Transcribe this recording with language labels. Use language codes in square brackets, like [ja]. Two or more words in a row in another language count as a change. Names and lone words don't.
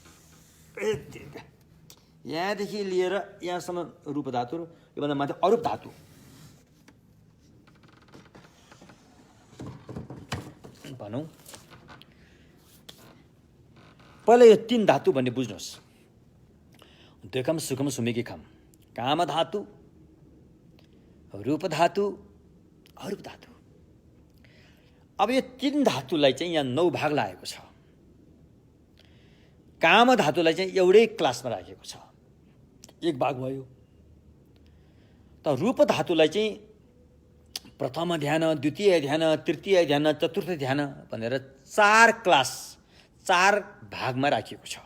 [ne] यहाँदेखि लिएर यहाँसम्म रूप धातु, योभन्दा माथि अरूप धातु। भनौँ पहिला यो 3 धातु भन्ने बुझ्नुहोस्। द्वेखम सुखम सुमेकी खम, काम धातु, रूप धातु, अरूप धातु। अब यो 3 धातुलाई चाहिँ यहाँ 9 भाग लागेको छ। काम धातुलाई चाहिँ एउटै क्लासमा राखेको छ, 1 भाग भयो। त रूप धातुलाई चाहिँ प्रथम ध्यान, द्वितीय ध्यान, तृतीय ध्यान, चतुर्थ ध्यान भनेर 4 क्लास, 4 भागमा राखिएको छ।